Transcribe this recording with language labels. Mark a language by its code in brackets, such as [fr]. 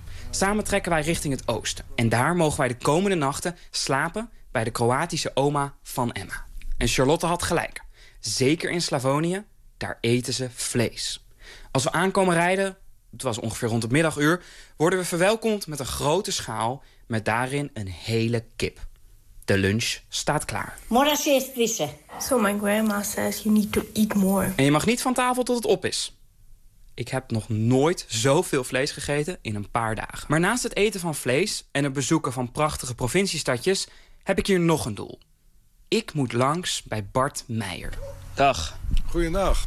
[nl] Samen trekken wij richting het oosten. En daar mogen wij de komende nachten slapen bij de Kroatische oma van Emma. En Charlotte had gelijk. Zeker in Slavonië, daar eten ze vlees. Als we aankomen rijden, het was ongeveer rond het middaguur, worden we verwelkomd met een grote schaal met daarin een hele kip. De lunch staat klaar. [hr] Mora se estrisse. [en] So my grandma says you need to eat more. [nl] En je mag niet van tafel tot het op is. Ik heb nog nooit zoveel vlees gegeten in een paar dagen. Maar naast het eten van vlees en het bezoeken van prachtige provinciestadjes heb ik hier nog een doel. Ik moet langs bij Bart Meijer. Dag. Goedendag.